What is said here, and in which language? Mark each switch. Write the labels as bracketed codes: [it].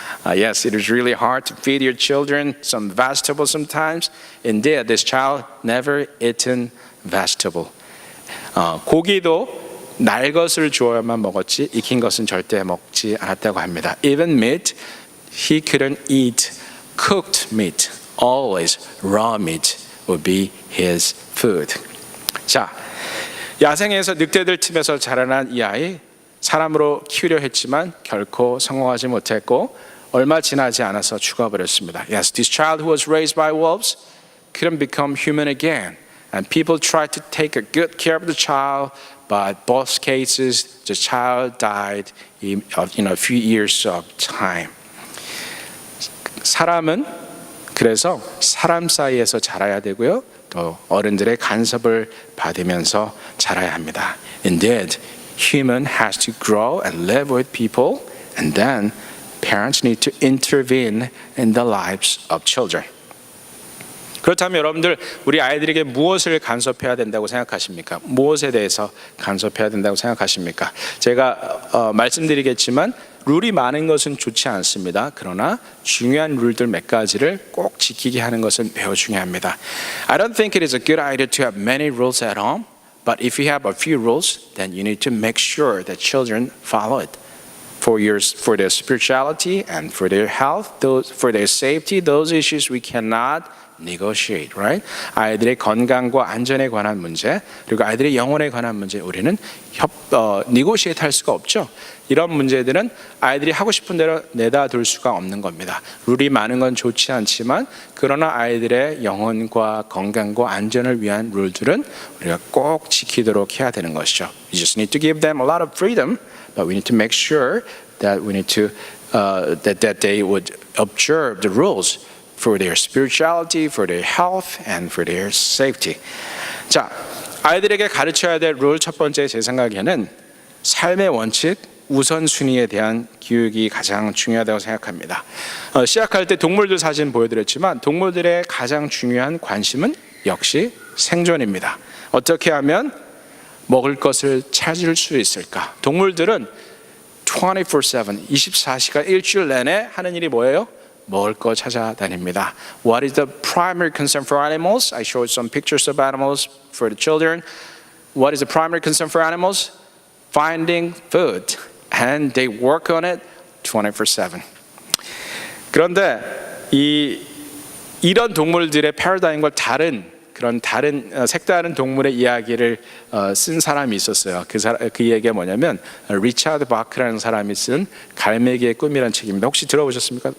[en] Yes, it is really hard to feed your children some vegetables sometimes. Indeed, this child never eaten vegetable. [ko] 고기도 날 것을 주어야만 먹었지 익힌 것은 절대 먹지 않았다고 합니다. [en] Even meat, he couldn't eat cooked meat. Always raw meat would be his food. [ko] 자, 야생에서 늑대들 틈에서 자라난 이 아이 사람으로 키우려 했지만 결코 성공하지 못했고 얼마 지나지 않아서 죽어버렸습니다. [en] Yes, this child who was raised by wolves couldn't become human again. And people tried to take a good care of the child, but both cases the child died in a few years of time. [ko] 사람은 그래서 사람 사이에서 자라야 되고요. 또 어른들의 간섭을 받으면서 자라야 합니다. [en] Indeed, human has to grow and live with people, and then parents need to intervene in the lives of children. [ko] 그렇다면 여러분들 우리 아이들에게 무엇을 간섭해야 된다고 생각하십니까? 무엇에 대해서 간섭해야 된다고 생각하십니까? 제가 말씀드리겠지만 룰이 많은 것은 좋지 않습니다. 그러나 중요한 룰들 몇 가지를 꼭 지키게 하는 것은 매우 중요합니다. [en] I don't think it is a good idea to have many rules at home, but if you have a few rules, then you need to make sure that children follow it. For their spirituality and for their health, for their safety, those issues we cannot negotiate, right? [ko] 아이들의 건강과 안전에 관한 문제, 그리고 아이들의 영혼에 관한 문제, 우리는 negotiate 할 수가 없죠. 이런 문제들은 아이들이 하고 싶은 대로 내다 둘 수가 없는 겁니다. 룰이 많은 건 좋지 않지만 그러나 아이들의 영혼과 건강과 안전을 위한 룰들은 우리가 꼭 지키도록 해야 되는 것이죠. [en] We just need to give them a lot of freedom, but we need to make sure that we need to that they would observe the rules for their spirituality, for their health, and for their safety. [ko] 자, 아이들에게 가르쳐야 될 룰 첫 번째 제 생각에는 삶의 원칙, 우선순위에 대한 교육이 가장 중요하다고 생각합니다. 시작할 때 동물들 사진 보여드렸지만 동물들의 가장 중요한 관심은 역시 생존입니다. 어떻게 하면 먹을 것을 찾을 수 있을까? 동물들은 24/7, 24시간 일주일 내내 하는 일이 뭐예요? 먹을 거 찾아다닙니다. [en] What is the primary concern for animals? I showed some pictures of animals for the children. What is the primary concern for animals? Finding food. And they work on it 24/7. [ko] 그런데 이런 동물들의 패러다임과 다른 색다른 동물의 이야기를 쓴 사람이 있었어요. 그 얘기가 뭐냐면 리차드 바크라는 사람이 쓴 갈매기의 꿈이라는 책입니다. 혹시 들어보셨습니까?